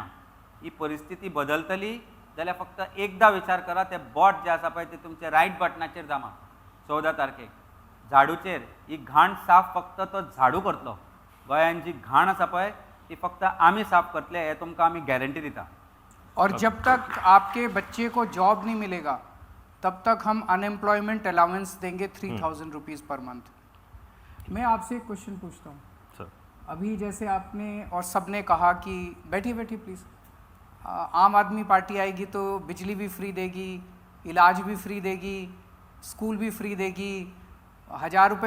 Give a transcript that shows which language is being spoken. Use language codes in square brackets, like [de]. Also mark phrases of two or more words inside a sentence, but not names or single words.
[kok] ही परिस्थिती बदलतली जाल्यार फक्त एकदां विचार करा. ते बॉट जे आसा पळय ते तुमचे रायट बटनाचेर दामा 14 तारखेक. झाडूचेर ही घाण साफ फक्त तो झाडू करतलो. गोंयान जी घाण आसा पळय ती फक्त आमी साफ करतले हे तुमकां आमी गॅरंटी दिता. [hi] और जब तक आपके बच्चे को जॉब नहीं मिलेगा तब तक हम [en] unemployment allowance [hi] देंगे 3000 [en] rupees per month. [hi] मैं आपसे एक क्वेश्चन पूछता हूँ. सर अभी जैसे आपने और सबने कहा कि बैठिए बैठिए प्लीज़, आम आदमी पार्टी आएगी तो बिजली भी फ्री देगी, इलाज भी फ्री देगी, स्कूल भी फ्री देगी, 1000 रुपये.